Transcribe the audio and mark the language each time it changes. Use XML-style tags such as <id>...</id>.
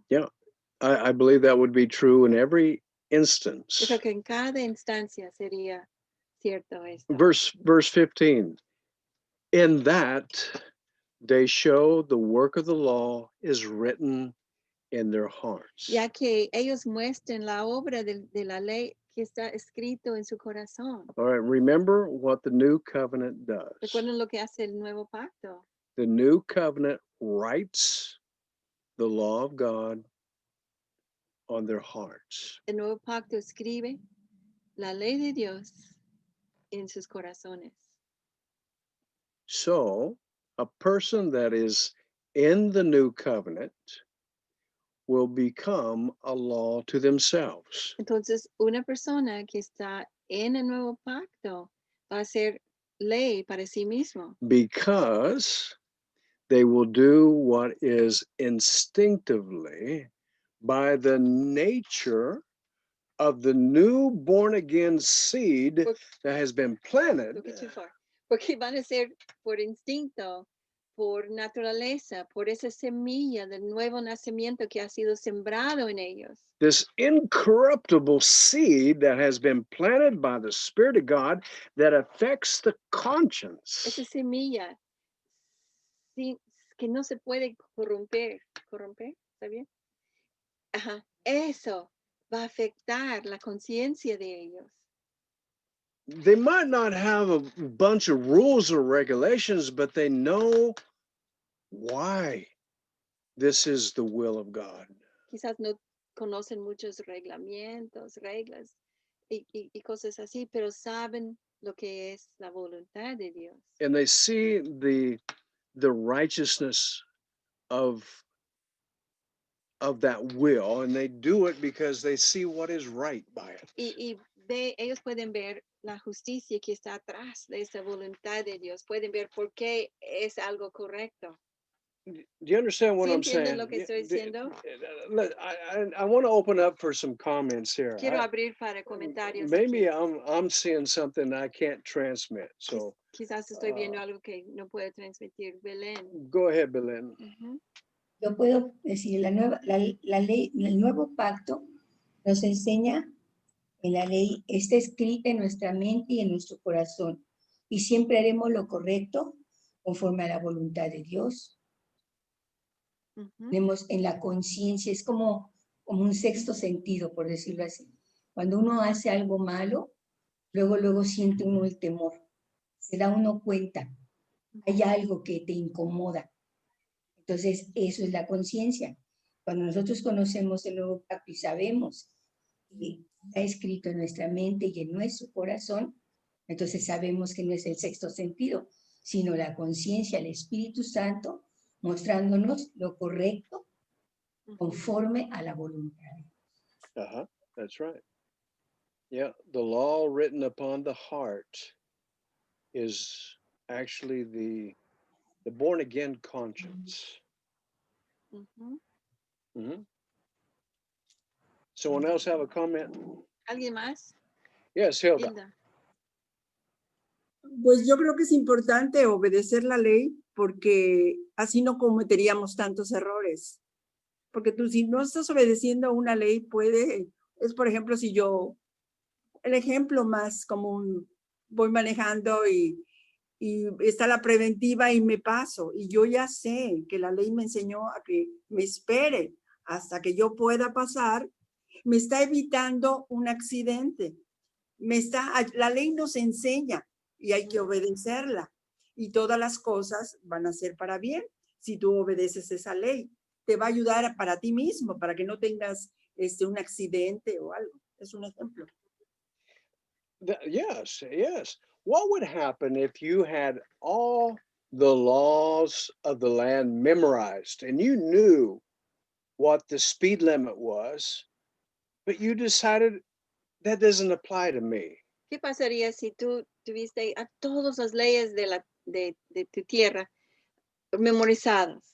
<en>Yeah, I believe that would be true in every</en> <es>Yo</es> <en>instance.</en> <es>creo que en cada instancia sería cierto esto.</es> <en>Verse 15. In that they show the work of the law is written in their hearts.</en> <es>Ya que ellos muestren la obra de la ley que está escrito en su corazón.</es> <en>All right, remember what the new covenant does.</en> <es>Recuerden lo que hace el nuevo pacto.</es> <en>The new covenant writes the law of God on their hearts.</en> <es>El nuevo pacto escribe la ley de Dios en sus corazones.</es> <en>So, a person that is in the new covenant will become a law to themselves.</en> <es>Entonces, una persona que está en el nuevo pacto va a ser ley para sí mismo.</es> <en>because they will do what is instinctively by the nature of the new born again seed</en> <es>Por-</es> <en>that has been planted. Took it too far.</en> <es>Porque van a ser por instinto, por naturaleza, por esa semilla del nuevo nacimiento que ha sido sembrado en ellos.</es> <en>This incorruptible seed that has been planted by the Spirit of God that affects the conscience.</en> <es>Esa semilla que no se puede corromper. ¿Corromper? ¿Está bien? Ajá. Eso va a afectar la conciencia de ellos.</es> <en>They might not have a bunch of rules or regulations, but they know why this is the will of God.</en> <es>Quizás no conocen muchos reglamentos, reglas y cosas así, pero saben lo que es la voluntad de Dios.</es> <en>And they see the righteousness of that will, and they do it because they see what is right by it.</en> <es>Y ellos pueden ver la justicia que está atrás de esa voluntad de Dios. Pueden ver por qué es algo correcto.</es> <en>Do you understand what</en> <es>¿Sí</es> <en>I'm</en> <es>entienden</es> <en>saying?</en> <es>lo que estoy diciendo?</es> <en>I want to open up for some comments here.</en> <es>Quiero abrir para comentarios.</es> <en>Maybe</en> <es>aquí.</es> <en>I'm seeing something I can't transmit. So</en> <es>Quizás estoy viendo algo que no puedo transmitir. Belén.</es> <en>go ahead, Belen. Ujú.</en> <es>Yo puedo decir, la ley, el nuevo pacto nos enseña en la ley, está escrita en nuestra mente y en nuestro corazón, y siempre haremos lo correcto conforme a la voluntad de Dios. Ujú. Tenemos en la conciencia, es como un sexto sentido, por decirlo así. Cuando uno hace algo malo, luego siente uno el temor, se da uno cuenta, hay algo que te incomoda. Entonces, eso es la conciencia. Cuando nosotros conocemos el nuevo pacto y sabemos que está escrito en nuestra mente y en nuestro corazón, entonces sabemos que no es el sexto sentido, sino la conciencia, el Espíritu Santo, mostrándonos lo correcto conforme a la voluntad.</es> <en>That's right. Yeah, the law written upon the heart is actually the born again conscience. Ujú. Mhm. Someone else have a comment?</en> <es>¿Alguien más?</es> <en>Yes, Hilda. Hilda.</en> <es>Pues yo creo que es importante obedecer la ley porque así no cometeríamos tantos errores. Porque tú si no estás obedeciendo una ley es por ejemplo si yo, el ejemplo más común, voy manejando y está la preventiva y me paso y yo ya sé que la ley me enseñó a que me espere hasta que yo pueda pasar, me está evitando un accidente. La ley nos enseña y hay que obedecerla. Y todas las cosas van a ser para bien si tú obedeces esa ley. Te va a ayudar para ti mismo, para que no tengas un accidente o algo. Es un ejemplo.</es> <en>Yes, yes. What would happen if you had all the laws of the land memorized and you knew what the speed limit was, but you decided that doesn't apply to me?</en> <es>¿Qué pasaría si tú tuviste a todas las leyes de tu tierra memorizadas?</es>